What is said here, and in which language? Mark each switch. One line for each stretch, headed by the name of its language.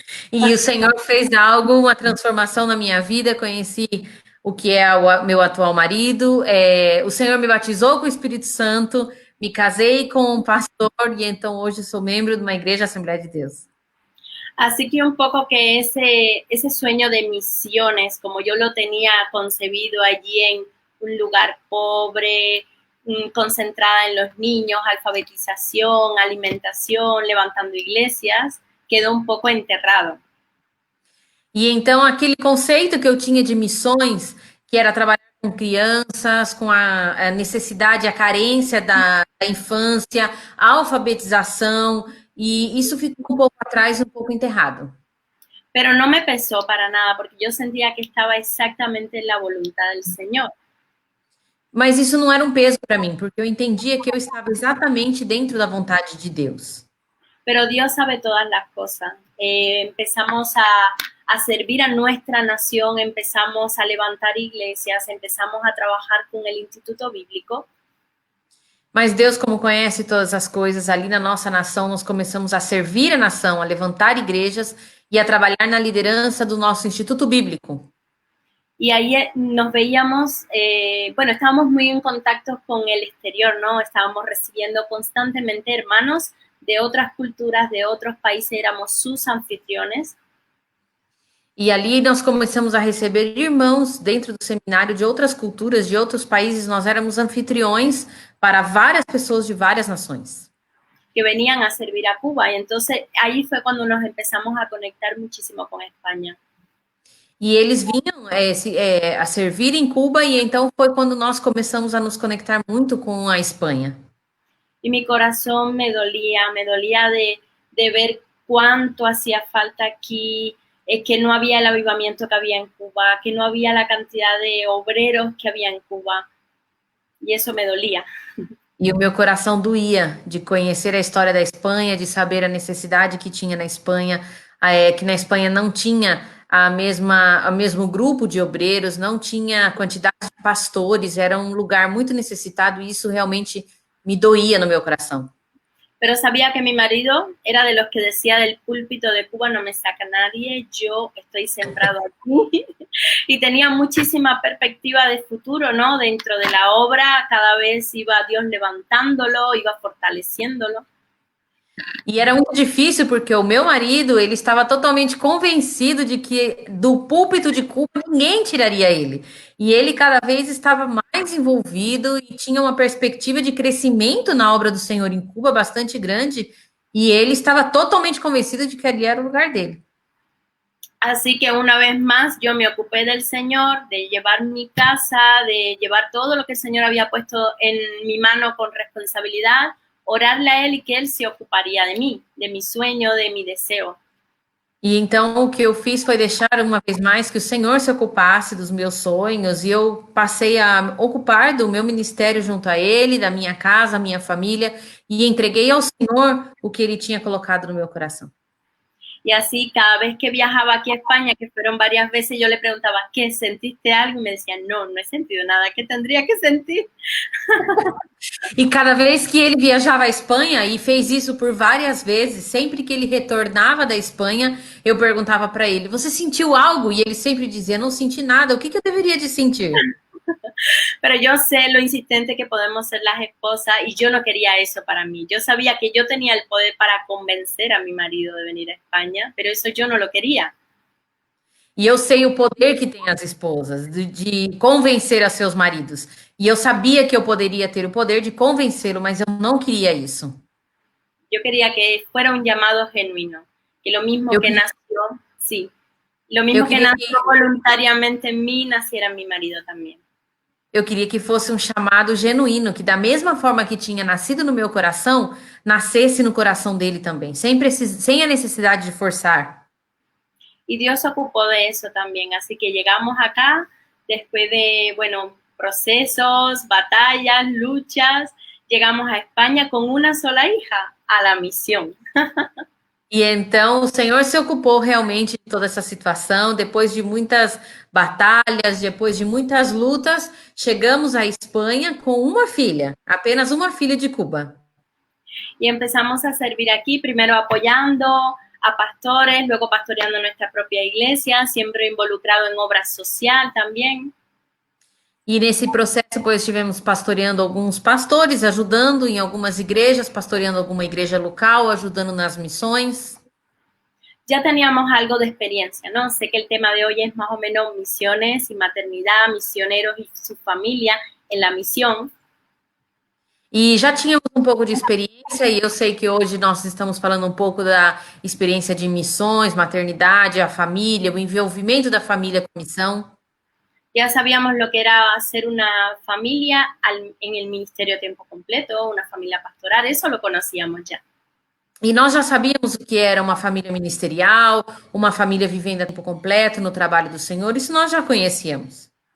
Portuguese: E o Senhor fez algo, uma transformação na minha vida. Conheci o que é o meu atual marido. O Senhor me batizou com o Espírito Santo, me casei com um pastor e então hoje sou membro de uma igreja Assembleia de Deus.
Spanish: Así que un poco que ese sueño de misiones, como yo lo tenía concebido allí en un lugar pobre, concentrada en los niños, alfabetización, alimentación, levantando iglesias, quedó un poco enterrado.
Portuguese: E então aquele conceito que eu tinha de missões, que era trabalhar com crianças, com a necessidade, a carência da infância, a alfabetização, e isso ficou um pouco atrás, um pouco enterrado.
Spanish: Pero no me pesó para nada, porque yo sentía que estaba exactamente en la voluntad del Señor.
Portuguese: Mas isso não era um peso para mim, porque eu entendia que eu estava exatamente dentro da vontade de Deus.
Spanish: Pero Dios sabe todas las cosas. Empezamos a servir a nuestra nación, empezamos a levantar iglesias, empezamos a trabajar con el Instituto Bíblico.
Portuguese: Mas Deus, como conhece todas as coisas, ali na nossa nação, nós começamos a servir a nação, a levantar igrejas e a trabalhar na liderança do nosso Instituto Bíblico.
Spanish: Y ahí nos veíamos, bueno, estábamos muy en contacto con el exterior, ¿no? Estábamos recibiendo constantemente hermanos de otras culturas, de otros países, éramos sus anfitriones.
Portuguese: E ali nós começamos a receber irmãos dentro do seminário de outras culturas, de outros países. Nós éramos anfitriões para várias pessoas de várias nações.
Spanish: Que venían a servir a Cuba. Y entonces ahí fue cuando nos empezamos a conectar muchísimo con España.
Portuguese: E eles vinham a servir em Cuba, e então foi quando nós começamos a nos conectar muito com a Espanha.
Spanish: Y mi corazón me dolía de ver cuánto hacía falta aquí, que no había el avivamiento que había en Cuba, que no había la cantidad de obreros que había en Cuba. Y eso me dolía.
Portuguese: E o meu coração doía de conhecer a história da Espanha, de saber a necessidade que tinha na Espanha, que na Espanha não tinha o mesmo grupo de obreiros, não tinha a quantidade de pastores, era um lugar muito necessitado e isso realmente me doía no meu coração.
Spanish: Pero sabía que mi marido era de los que decía del púlpito de Cuba no me saca nadie, yo estoy sembrado aquí. Y tenía muchísima perspectiva de futuro, ¿no? Dentro de la obra, cada vez iba Dios levantándolo, iba fortaleciéndolo.
Portuguese: E era muito difícil porque o meu marido, ele estava totalmente convencido de que do púlpito de Cuba ninguém tiraria ele. E ele cada vez estava mais envolvido e tinha uma perspectiva de crescimento na obra do Senhor em Cuba bastante grande, e ele estava totalmente convencido de que ali era o lugar dele.
Spanish: Así que una vez más yo me ocupé del Señor, de llevar mi casa, de llevar todo lo que el Señor había puesto en mi mano con responsabilidad, orarle a Él y que Él se ocuparía de mí, de mi sueño, de mi deseo.
Portuguese: E então o que eu fiz foi deixar uma vez mais que o Senhor se ocupasse dos meus sonhos e eu passei a ocupar do meu ministério junto a Ele, da minha casa, minha família e entreguei ao Senhor o que Ele tinha colocado no meu coração.
Spanish: Y así cada vez que viajaba aquí a España, que fueron varias veces, yo le preguntaba, ¿qué? ¿Sentiste algo? Y me decía, no, no he sentido nada, ¿qué tendría que sentir?
Portuguese: E cada vez que ele viajava à Espanha, e fez isso por várias vezes, sempre que ele retornava da Espanha, eu perguntava para ele: Você sentiu algo? E ele sempre dizia: Não senti nada, o que que eu deveria de sentir?
Spanish: Pero yo sé lo insistente que podemos ser las esposas y yo no quería eso para mí. Yo sabía que yo tenía el poder para convencer a mi marido de venir a España, pero eso yo no lo quería.
Portuguese: E eu sei o poder que tem as esposas de convencer a seus maridos. E eu sabia que eu poderia ter o poder de convencê-lo, mas eu não queria isso.
Spanish: Yo quería que fuera un llamado genuino, que lo mismo
Portuguese: Eu,
Spanish: que nació, sí, lo
Portuguese: eu
Spanish: mismo que
Portuguese: queria
Spanish: nació
Portuguese: que
Spanish: voluntariamente en mí, naciera en mi marido también.
Portuguese: eu queria que fosse um chamado genuíno, que da mesma forma que tinha nascido no meu coração, nascesse no coração dele também, sem a necessidade de forçar.
Spanish: Y Dios se ocupó de eso también. Así que llegamos acá después de, bueno, procesos, batallas, luchas, llegamos a España con una sola hija a la misión.
Portuguese: E então o Senhor se ocupou realmente de toda essa situação. Depois de muitas batalhas, depois de muitas lutas, chegamos à Espanha com uma filha, apenas uma filha de Cuba.
Spanish: Y empezamos a servir aquí, primero apoyando a pastores, luego pastoreando nuestra propia iglesia, siempre involucrado en obra social también.
Portuguese: E nesse processo, pois, estivemos pastoreando alguns pastores, ajudando em algumas igrejas, pastoreando alguma igreja local, ajudando nas missões.
Spanish: Ya teníamos algo de experiencia, ¿no? Sé que el tema de hoy es más o menos misiones y maternidad, misioneros y su familia en la misión.
Portuguese: E já tínhamos um pouco de experiência, e eu sei que hoje nós estamos falando um pouco da experiência de missões, maternidade, a família, o envolvimento da família com a missão.
Spanish: Ya sabíamos lo que era ser una familia en el ministerio a tiempo completo, una familia pastoral, eso lo conocíamos ya.
Portuguese: E nós já sabíamos o que era uma família ministerial, uma família vivendo a tempo completo no trabalho do Senhor, isso nós já conhecíamos.